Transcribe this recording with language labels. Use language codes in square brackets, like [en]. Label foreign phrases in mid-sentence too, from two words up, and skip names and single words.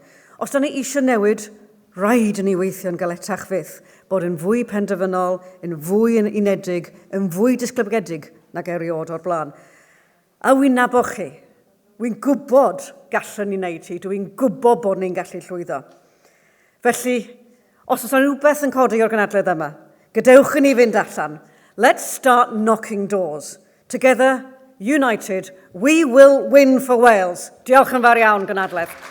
[cy] Os da ni eisiau newid, rhaid i ni weithio'n galetach fydd bod yn fwy penderfynol, yn fwy unedig, yn fwy disglybgedig nag eriod o'r blaen. A wy'n nabod chi. Wy'n gwybod gallwn ni wneud hi. Dwi'n gwybod bod ni'n gallu llwyddo. Felly, os oes yna rhywbeth yn codi o'r gynadledd yma, gadewch i ni fynd allan. [en] Let's start knocking doors. Together, united, we will win for Wales. [cy] Diolch yn fawr iawn, gynadledd.